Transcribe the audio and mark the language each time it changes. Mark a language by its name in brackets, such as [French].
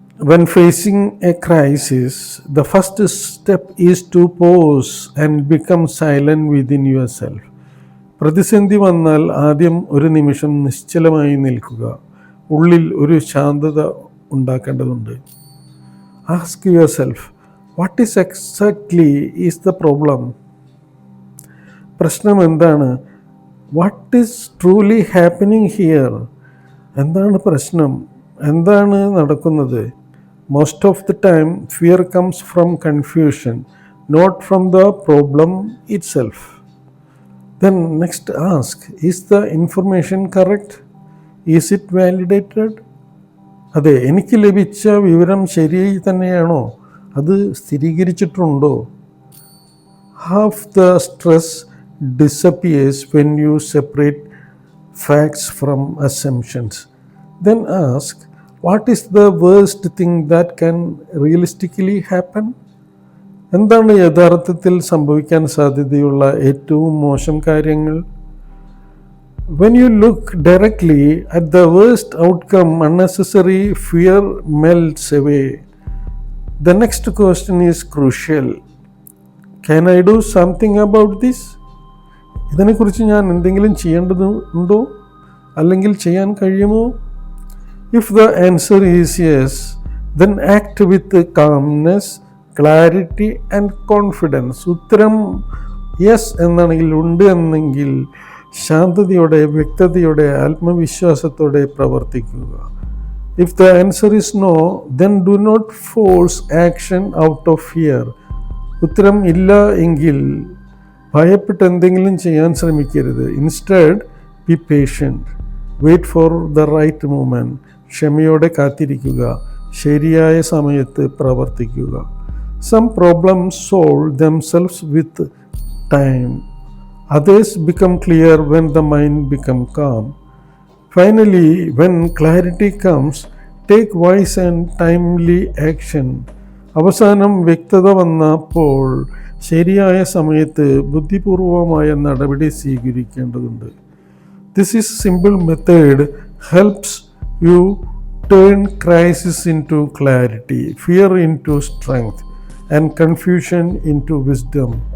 [English] When facing a crisis, the first step is to pause and become silent within yourself. [Malayalam] പ്രതിസന്ധി വന്നാൽ ആദ്യം ഒരു നിമിഷം നിശ്ചലമായി നിൽക്കുക. ഉള്ളിൽ ഒരു ശാന്തത ഉണ്ടാക്കേണ്ടതുണ്ട്. [English] Ask yourself, what is exactly is the problem? [Malayalam] പ്രശ്നം എന്താണ്? [English] What is truly happening here? [Malayalam] എന്താണ് പ്രശ്നം? എന്താണ് നടക്കുന്നത്? [English] Most of the time, fear comes from confusion, not from the problem itself. Then next ask, is the information correct? Is it validated? [Malayalam] അതെ, എനിക്ക് ലഭിച്ച വിവരം ശരിയായി തന്നെയാണോ? അത് സ്ഥിരീകരിച്ചിട്ടുണ്ടോ? [English] Half the stress disappears when you separate facts from assumptions. Then ask, what is the worst thing that can realistically happen? [Malayalam] എന്താണ് യഥാർത്ഥത്തിൽ സംഭവിക്കാൻ സാധ്യതയുള്ള ഏറ്റവും മോശം കാര്യങ്ങൾ? [English] When you look directly at the worst outcome, unnecessary fear melts away. The next question is crucial. Can I do something about this? [Malayalam] ഇതിനെക്കുറിച്ച് ഞാൻ എന്തെങ്കിലും ചെയ്യേണ്ടതുണ്ടോ? അല്ലെങ്കിൽ ചെയ്യാൻ കഴിയുമോ? [English] If the answer is yes, then act with calmness, clarity and confidence. [Malayalam] ഉത്തരം yes എന്നാണെങ്കിൽ, ഉണ്ട് എന്നെങ്കിൽ ശാന്തതയോടെ, വ്യക്തതയോടെ, ആത്മവിശ്വാസത്തോടെ പ്രവർത്തിക്കുക. [English] If the answer is no, then do not force action out of fear. [Malayalam] ഉത്തരം ഇല്ല എങ്കിൽ ഭയപ്പെട്ട് എന്തെങ്കിലും ചെയ്യാൻ ശ്രമിക്കരുത്. [English] Instead be patient, wait for the right moment. [Malayalam] ക്ഷമയോടെ കാത്തിരിക്കുക, ശരിയായ സമയത്ത് പ്രവർത്തിക്കുക. [English] Some problems solve themselves with time. Others become clear when the mind becomes calm. Finally, when clarity comes, take wise and timely action. [Malayalam] അവസാനം വ്യക്തത വന്നപ്പോൾ ശരിയായ സമയത്ത് ബുദ്ധിപൂർവമായ നടപടി സ്വീകരിക്കേണ്ടതുണ്ട്. [English] This is simple method helps you turn crisis into clarity, fear into strength, and confusion into wisdom.